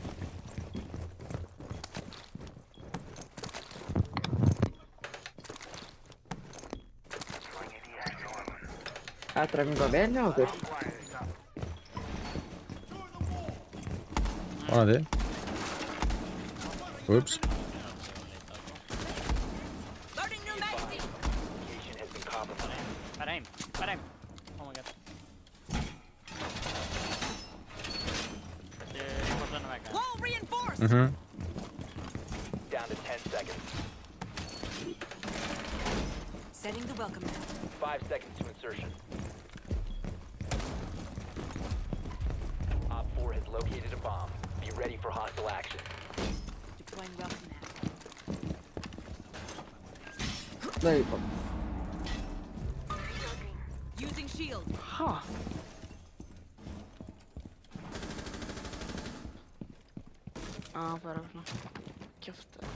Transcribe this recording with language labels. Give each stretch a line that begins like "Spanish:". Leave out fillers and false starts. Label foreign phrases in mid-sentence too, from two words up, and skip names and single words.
Icelandic: Ætlar að ganga vel hjá okkur? Vonandi. Ups.
English: Location has been compromised.
Icelandic: Fara heim.
English: Oh my god.
Icelandic: Þetta hvort hann vega.
English: Wall reinforced! Down to 10 seconds. Setting the welcome mat. 5 seconds to insertion. Op 4 has located a bomb. Be ready for hostile action. Deploying welcome mat.
Icelandic: Nei, bara.
English: Using shield.
Icelandic: Ha? Bara svona kjafta.